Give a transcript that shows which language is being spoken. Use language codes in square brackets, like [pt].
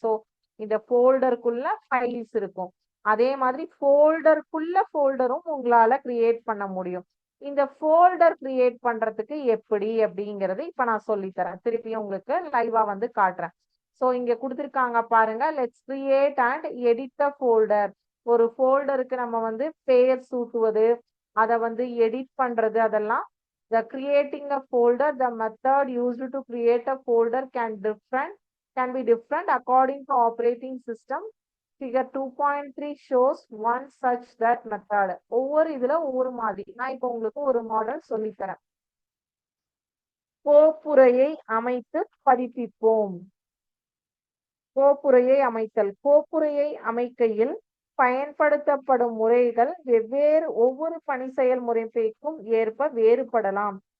[ta] So இந்த ஃபோல்டருக்குள்ள files இருக்கும். அதே மாதிரி ஃபோல்டரும் உங்களால கிரியேட் பண்ண முடியும். இந்த ஃபோல்டர் கிரியேட் பண்றதுக்கு எப்படி அப்படிங்கறது இப்ப நான் சொல்லித்தரேன். திருப்பியும் உங்களுக்கு லைவா வந்து காட்டுறேன். ஸோ இங்க கொடுத்துருக்காங்க பாருங்க, [en] Let's create and edit a folder. [ta] ஒரு ஃபோல்டருக்கு நம்ம வந்து பெயர் சூட்டுவது, அதை வந்து எடிட் பண்றது, அதெல்லாம் [en] the creating a folder, the method used to create a folder can be different according to operating system. Figure 2.3 shows one such that method. [ta] ஒவ்வொரு இதுல ஒவ்வொரு மாதிரி. நான் இப்போ உங்களுக்கு ஒரு மாடல் சொல்லித்தரேன். கோப்புரையை அமைத்து பதிப்பிப்போம். கோப்புரையை அமைத்தல். கோப்புரையை அமைக்கையில் பயன்படுத்தப்படும் முறைகள் ஒவ்வொரு பணி செயல்முறைக்கும் ஏற்ப வேறுபடலாம்.